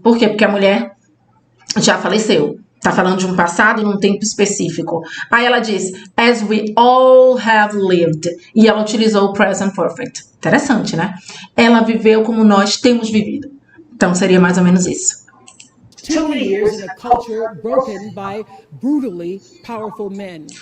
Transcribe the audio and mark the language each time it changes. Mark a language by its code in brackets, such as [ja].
[pt] Por quê? Porque a mulher já faleceu. Tá falando de um passado num tempo específico. Aí ela diz, [en] as we all have lived. [pt] E ela utilizou o present perfect. Interessante, né? Ela viveu como nós temos vivido. Então seria mais ou menos isso. [en] 2 years in a culture broken by brutally powerful men.